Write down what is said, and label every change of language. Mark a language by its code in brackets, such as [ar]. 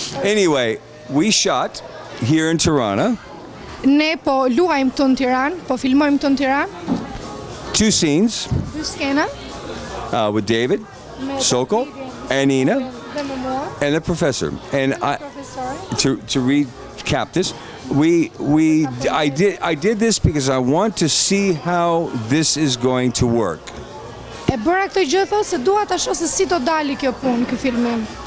[en] Anyway, we shot here in Tirana. [sq] Ne po luajmë këtu në Tiranë, po filmojmë këtu në Tiranë. [en] 2 scenes. [sq] 2 skena. [en] With David, Sokol, and Ina, and the professor. And to recap this, I did this because I want to see how this is going to work. [sq] E bëra këtë gjë thotë se dua ta shoh se si do dali kjo punë, ky filmim.